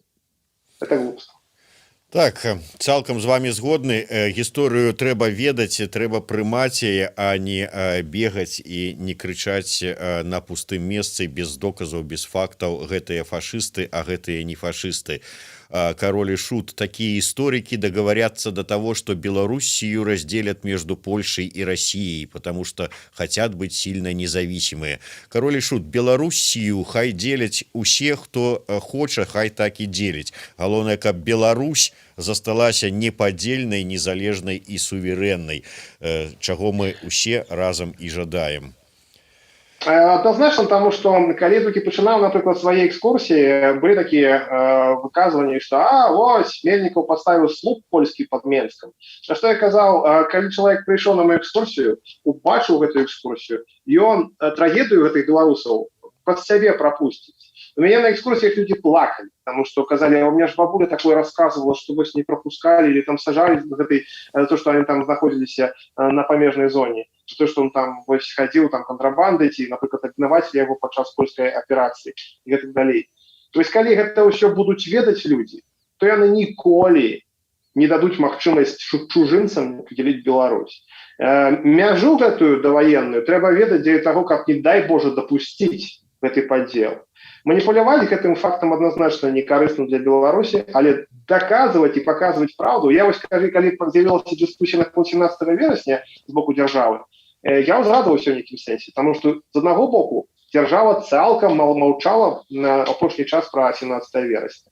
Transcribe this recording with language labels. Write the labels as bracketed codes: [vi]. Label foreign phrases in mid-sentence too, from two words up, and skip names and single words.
[ru] Это глупство. [be] Так, цалкам з вами згодны. Гісторыю трэба ведаць, трэба прымаць яе, а не бегаць і не крычаць на пустым месцы без доказаў, без фактаў. Гэтыя фашысты, а гэтыя не фашысты. [ru] Король и Шут, такие историки договорятся до того, что Белоруссию разделят между Польшей и Россией, потому что хотят быть сильно независимые. [be] Король и Шут, Белоруссию хай делять усе, хто хоча, хай так и делить. Галоўнае, каб Беларусь засталася неподдельной, незалежной и суверенной, чаго мы усе разом и жадаем. Однозначно, тому што калі толькі пачынаў, напрыклад, свае экскурсіі, былі такія выказванні, што вось Мельнікаў паставіў слуп польскі пад Менскам. На што я казаў, калі чалавек прыйшоў на мою экскурсію, убачыў гэтую экскурсію, ён трагедыю гэтых беларусаў пад сябе прапусціць. У мяне на экскурсіях [ru] люди плакали, потому что сказали, у меня же бабуля такое рассказывала, что вас не пропускали или там сажали за то, что они там находились на помежной зоне, за то, что он там ходил там контрабандой, например, обвинуватели его подчас польской операции и так далее. То есть, когда это все будут ведать люди, то [be] яны ніколі не дадуць магчымасць чужынцам делить Беларусь. Мяжу гэтую даваенную трэба ведаць [ru] для того, как, не дай Боже, допустить [be] гэты падзел. Маніпуляваць гэтым фактам адназначна не карысна для Беларусі, але даказваць і паказваць праўду. Я вось кажу, калі з'явілася дыскусія на 17 верасня з боку дзяржавы, я ўзрадаваўся ў нейкім сэнсе, таму што з аднаго боку дзяржава цалкам маўчала на апошні час пра 17 верасня.